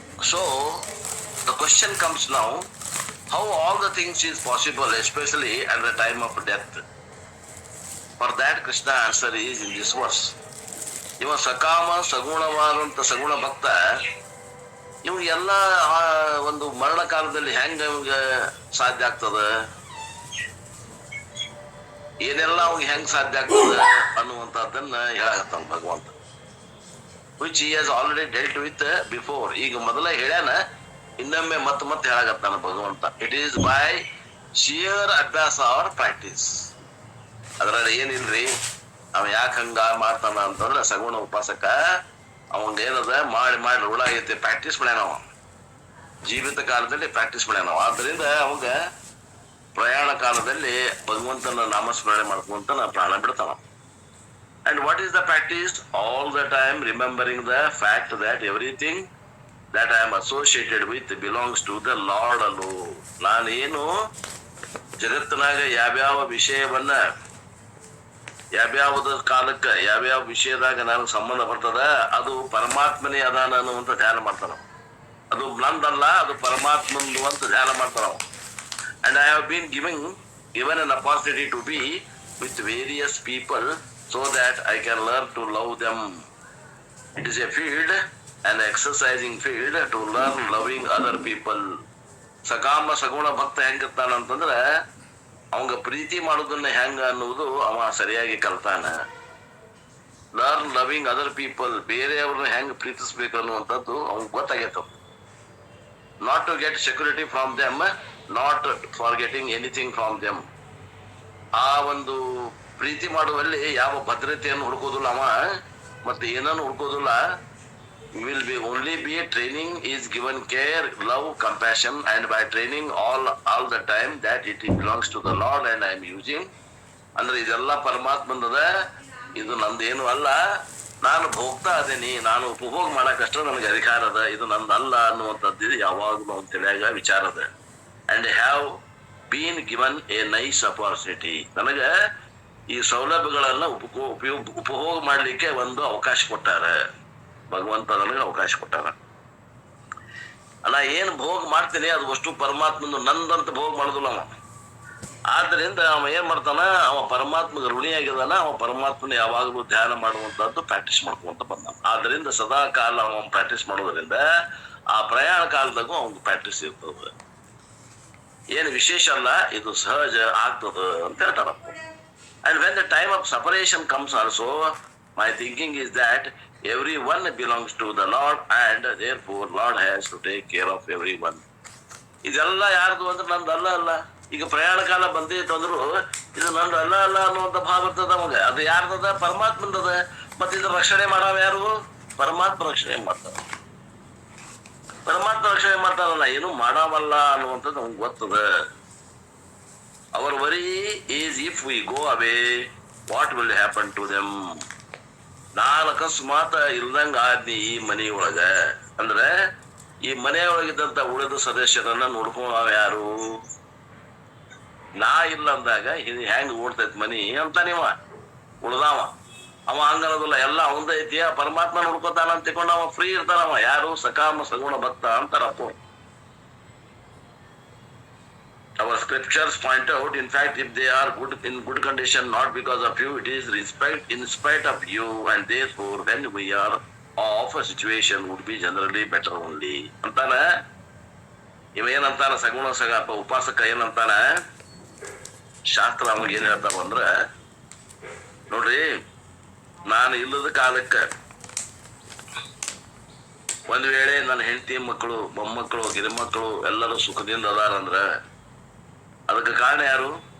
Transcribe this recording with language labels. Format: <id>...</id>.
<en>So the question comes now, how all the things is possible, especially at the time of death? For that Krishna answer is in this verse.</en> <kn>ಇವ ಸಕಾಮ ಸಗುಣವಾದಂತ ಸಗುಣ ಭಕ್ತ ಇವ್ ಎಲ್ಲ ಒಂದು ಮರಣ ಕಾಲದಲ್ಲಿ ಹೆಂಗ ಸಾಧ್ಯ ಆಗ್ತದ, ಏನೆಲ್ಲ ಅವ್ಗೆ ಹೆಂಗ್ ಸಾಧ್ಯ ಆಗ್ತದ ಅನ್ನುವಂಥದ್ದನ್ನ ಹೇಳಾಗತ್ತಾನ ಭಗವಂತ.</kn> <en>Which he has already dealt with before.</en> <kn>ಈಗ ಮೊದಲೇ ಹೇಳ್ಯಾನ, ಇನ್ನೊಮ್ಮೆ ಮತ್ತೆ ಹೇಳಾಗತ್ತಾನ ಭಗವಂತ.</kn> <en>It is by sheer ಅಭ್ಯಾಸ or practice.</en> <kn>ಅದ್ರಲ್ಲಿ ಏನಿಲ್ರಿ, ಅವ ಯಾಕೆ ಹಂಗ ಮಾಡ್ತಾನ ಅಂತಂದ್ರೆ ಸಗುಣ ಉಪಾಸಕ ಅವಂಗ ಏನದ ಮಾಡಿ ರೂಢ ಆಗೈತಿ, ಪ್ರಾಕ್ಟೀಸ್ ಮಾಡ್ಯಾನವ, ಜೀವಿತ ಕಾಲದಲ್ಲಿ ಪ್ರಾಕ್ಟೀಸ್ ಮಾಡ್ಯಾನವ. ಆದ್ರಿಂದ ಅವಾಗ ಪ್ರಯಾಣ ಕಾಲದಲ್ಲಿ ಭಗವಂತನ ನಾಮಸ್ಮರಣೆ ಮಾಡ್ಕೊಂತ ಪ್ರಾಣ ಬಿಡ್ತಾನ.</kn> <en>And what is the practice? All the time remembering the fact that everything that I am associated with belongs to the Lord alone.</en> <kn>ನಾನೇನು ಜಗತ್ತಿನಾಗ ಯಾವ್ಯಾವ ವಿಷಯವನ್ನ ಯಾವ್ಯಾವ್ದ ಕಾಲಕ್ಕ ಯಾವ್ಯಾವ ವಿಷಯದಾಗ ನಾನು ಸಂಬಂಧ ಬರ್ತದ ಅದು ಪರಮಾತ್ಮನೇ ಅದಾನ ಅನ್ನುವಂತ ಧ್ಯಾನ ಮಾಡ್ತಾನ. ಅದು ನಂದಲ್ಲ, ಅದು ಪರಮಾತ್ಮಂದು ಅಂತ ಧ್ಯಾನ ಮಾಡ್ತಾನ.</kn> <en>And I have been given an opportunity to be with various people so that I can learn to love them. It is a field, an exercising field to learn loving other people.</en> <kn>ಸಕಾಮ ಸಗುಣ ಭಕ್ತ ಹೆಂಗಿರ್ತಾನ ಅಂತಂದ್ರೆ ಅವಂಗ ಪ್ರೀತಿ ಮಾಡೋದನ್ನ ಹೆಂಗ ಅನ್ನುವುದು ಅವ ಸರಿಯಾಗಿ ಕಲ್ತಾನ.</kn> <en>learn loving other people,</en> <kn>ಬೇರೆಯವ್ರನ್ನ ಹೆಂಗ್ ಪ್ರೀತಿಸ್ಬೇಕು ಅನ್ನುವಂಥದ್ದು ಅವ್ನಿಗೆ ಗೊತ್ತಾಗೈತ.</kn> <en>Not to get security from them, not for getting anything from them.</en> <kn>ಆ ಒಂದು ಪ್ರೀತಿ ಮಾಡುವಲ್ಲಿ ಯಾವ ಭದ್ರತೆಯನ್ನು ಹುಡುಕೋದಿಲ್ಲ ಅವ, ಮತ್ತೆ ಏನನ್ನು ಹುಡುಕೋದಿಲ್ಲ.</kn> <en>will be only be training is given care, love, compassion, and by training all the time that it belongs to the Lord and I am using.</en> <kn>ಅಂದ್ರೆ ಇದೆಲ್ಲ ಪರಮಾತ್ಮಂದದ, ಇದು ನಂದೇನು ಅಲ್ಲ, ನಾನು ಭೋಗ್ತಾ ಅದೇನಿ, ನಾನು ಉಪಭೋಗ ಮಾಡಕ್ಕಷ್ಟ ನನಗೆ ಅಧಿಕಾರ ಅದ, ಇದು ನಂದಲ್ಲ ಅನ್ನುವಂಥದ್ದು ಯಾವಾಗಲೂ ಅವ್ನ ತಿಳಿಯಾಗ ವಿಚಾರ ಅದ.</kn> <en>and have been given a nice opportunity,</en> <kn>ನನಗ ಈ ಸೌಲಭ್ಯಗಳನ್ನ ಉಪಭೋಗ ಮಾಡ್ಲಿಕ್ಕೆ ಒಂದು ಅವಕಾಶ ಕೊಟ್ಟಾರ ಭಗವಂತ, ನನಗೆ ಅವಕಾಶ ಕೊಟ್ಟಾರ. ನಾ ಏನ್ ಭೋಗ ಮಾಡ್ತೀನಿ ಅದು ಅಷ್ಟು ಪರಮಾತ್ಮಂದು, ನಂದಂತ ಭೋಗ ಮಾಡುದಿಲ್ಲ ಅವ. ಆದ್ರಿಂದ ಅವ ಏನ್ ಮಾಡ್ತಾನ, ಅವ ಪರಮಾತ್ಮಗೆ ಋಣಿಯಾಗಿದಾನ, ಅವ ಪರಮಾತ್ಮನ ಯಾವಾಗಲೂ ಧ್ಯಾನ ಮಾಡುವಂತದ್ದು ಪ್ರಾಕ್ಟೀಸ್ ಮಾಡ್ಕೊಂತ ಬಂದ. ಆದ್ರಿಂದ ಸದಾ ಕಾಲ ಅವ ಪ್ರಾಕ್ಟೀಸ್ ಮಾಡೋದ್ರಿಂದ ಆ ಪ್ರಯಾಣ ಕಾಲದಾಗೂ ಅವನ್ ಪ್ರಾಕ್ಟೀಸ್ ಇರ್ತದ. ಏನು ವಿಶೇಷ ಅಲ್ಲ, ಇದು ಸಹಜ ಆಗ್ತದ ಅಂತ ಹೇಳ್ತಾರ.</kn> <en>And when the time of separation comes also, my thinking is that everyone belongs to the Lord and therefore Lord has to take care of everyone.</en> <kn>ಇದೆಲ್ಲ ಯಾರ್ದು ಅಂದ್ರೆ ನಂದು ಅಲ್ಲ. ಈಗ ಪ್ರಯಾಣ ಕಾಲ ಬಂದಿತ್ತು ಅಂದ್ರು ಇದು ನಂದು ಅಲ್ಲ ಅನ್ನುವಂಥ ಭಾವ ಬರ್ತದ ಅವಾಗ. ಅದು ಯಾರ್ದದ? ಪರಮಾತ್ಮಂದದ. ಮತ್ತೆ ಇದು ರಕ್ಷಣೆ ಮಾಡವ ಯಾರು? ಪರಮಾತ್ಮ ರಕ್ಷಣೆ ಮಾಡ್ತಾರ. ಪರಮಾತ್ಮ ರಕ್ಷಣೆ ಮಾಡ್ತಾರಲ್ಲ, ಏನು ಮಾಡವಲ್ಲ ಅನ್ನುವಂಥದ್ದು ಅವ್ನಿಗೆ ಗೊತ್ತದ.</kn> <en>Our worry is if we go away, what will happen to them?</en> <kn>ನಾನು ಅಕಸ್ಮಾತ್ ಇಲ್ದಂಗ ಆದ್ನಿ ಈ ಮನೆಯೊಳಗ ಅಂದ್ರೆ ಈ ಮನೆಯೊಳಗಿದ್ದಂತ ಉಳಿದ ಸದಸ್ಯರನ್ನ ನೋಡ್ಕೊಂಡವ ಯಾರು? ನಾ ಇಲ್ಲ ಅಂದಾಗ ಇದು ಹೆಂಗ್ ಓಡ್ತೈತ್ ಮನಿ ಅಂತ ನೀವ ಉಳ್ದಾವ ಅವ ಹಂಗನೋದಿಲ್ಲ, ಎಲ್ಲ ಅವಂದ ಐತಿ, ಪರಮಾತ್ಮ ನೋಡ್ಕೋತಾನ ಅಂತ ತಿಳ್ಕೊಂಡು ಅವ ಫ್ರೀ ಇರ್ತಾನವ. ಯಾರು ಸಕಾಮ ಸಗುಣ ಭಕ್ತ ಅಂತಾರಪ್ಪ.</kn> <en>Our scriptures point out, in fact, if they are good in good condition, not because of you, it is respect in spite of you, and therefore, when we are off, a situation would be generally better only.</en> <kn>ಅಂತಾನ ಇವ ಏನಂತಾನ, ಸಗುಣ ಸಗಾಪ ಉಪಾಸಕ ಏನಂತಾನ, ಶಾಸ್ತ್ರ ಅವಾಗ ಏನ್ ಹೇಳ್ತಾವ ಅಂದ್ರ, ನೋಡ್ರಿ, ನಾನು ಇಲ್ಲದ ಕಾಲಕ್ಕ ಒಂದ್ ವೇಳೆ ನನ್ನ ಹೆಂಡತಿ ಮಕ್ಕಳು, ಮೊಮ್ಮಕ್ಕಳು, ಗಿರಿಮಕ್ಕಳು ಎಲ್ಲರೂ ಸುಖದಿಂದ ಅದಾರಂದ್ರ ಅದಕ್ಕೆ ಕಾರಣ ಯಾರು?</kn>